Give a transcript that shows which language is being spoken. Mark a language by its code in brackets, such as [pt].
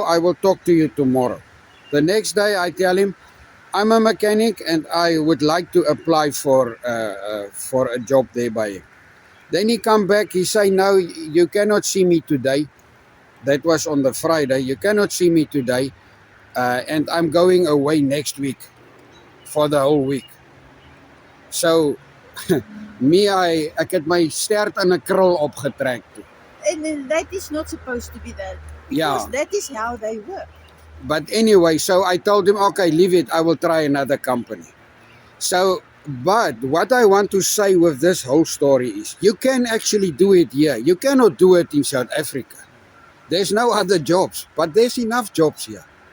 [en] I will talk to you tomorrow. The next day I tell him, I'm a mechanic and I would like to apply for a job there by him. Then he come back, he say, no, you cannot see me today. That was on the Friday. You cannot see me today. And I'm going away next week for the whole week. [af] So, ek het my stert in 'n krul opgetrek toe. [en] And that is not supposed to be that. Yeah. Because that is how they work. But anyway, so I told him, okay, leave it. I will try another company. So, but what I want to say with this whole story is you can actually do it here. You cannot do it in South Africa. There's no other jobs, but there's enough jobs here.